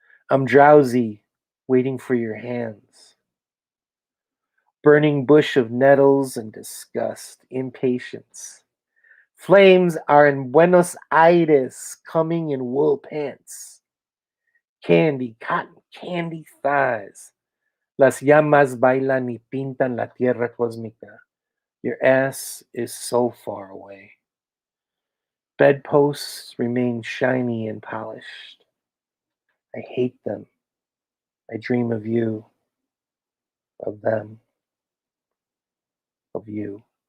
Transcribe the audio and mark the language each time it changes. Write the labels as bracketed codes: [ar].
[en] I'm drowsy, waiting for your hands. Burning bush of nettles and disgust, impatience. Flames are in Buenos Aires, coming in wool pants. Candy, cotton candy thighs. [es] Las llamas bailan y pintan la tierra cósmica. [en] Your ass is so far away. Bedposts remain shiny and polished. I hate them. I dream of you, of them, of you.